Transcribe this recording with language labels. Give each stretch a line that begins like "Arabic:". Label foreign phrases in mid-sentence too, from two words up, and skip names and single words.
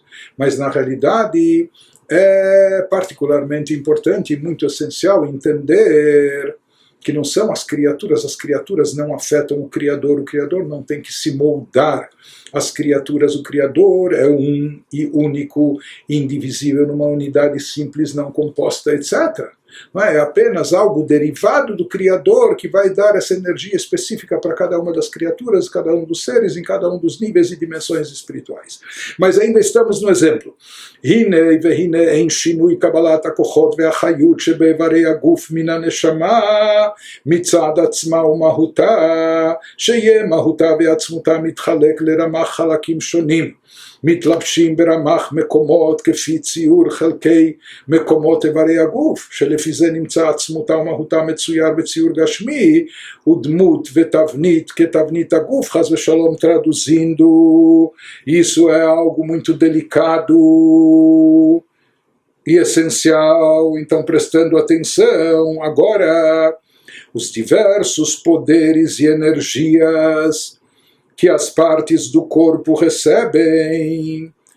Portuguese: Mas, na realidade, é particularmente importante e muito essencial entender que não são as criaturas não afetam o Criador não tem que se moldar às criaturas, o Criador é um e único, indivisível, numa unidade simples, não composta, etc. Não é apenas algo derivado do Criador que vai dar essa energia específica para cada uma das criaturas, cada um dos seres, em cada um dos níveis e dimensões espirituais. Mas ainda estamos no exemplo.
Hebrew: הנה והנה אין שינוי קבלת הכחות והחיות שבאברי הגוף מן הנשמה מצד עצמה ומהותה שיהא מהותה ועצמותה מתחלק לרמ"ח חלקים שונים, מתלבשים ברמ"ח מקומות כפי ציור חלקי מקומות איברי הגוף, שלפי זה נמצא עצמותה ומהותה מצויר בציור גשמי, ודמות ותבנית כתבנית הגוף, חס ושלום traduzindo.
Portuguese: Isso é algo muito delicado e essencial, então prestando atenção. Agora, os diversos poderes e energias que as partes do corpo recebem.